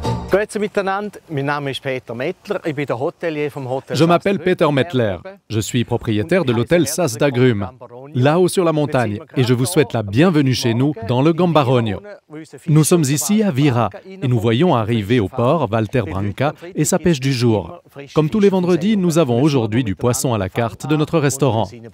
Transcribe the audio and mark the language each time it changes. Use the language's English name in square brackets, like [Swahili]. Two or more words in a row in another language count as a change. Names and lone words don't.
[German] Grüezi miteinander, mein Name ist Peter Mettler, ich bin der Hotelier vom Hotel. [French] Je m'appelle Peter Mettler, je suis propriétaire de l'hôtel Sas d'Agrum, là-haut sur la montagne, et je vous souhaite la bienvenue chez nous dans le Gambarogno. Nous sommes ici à Vira, et nous voyons arriver au port Walter Branca et sa pêche du jour. Comme tous les vendredis, nous avons aujourd'hui du poisson à la carte de notre restaurant.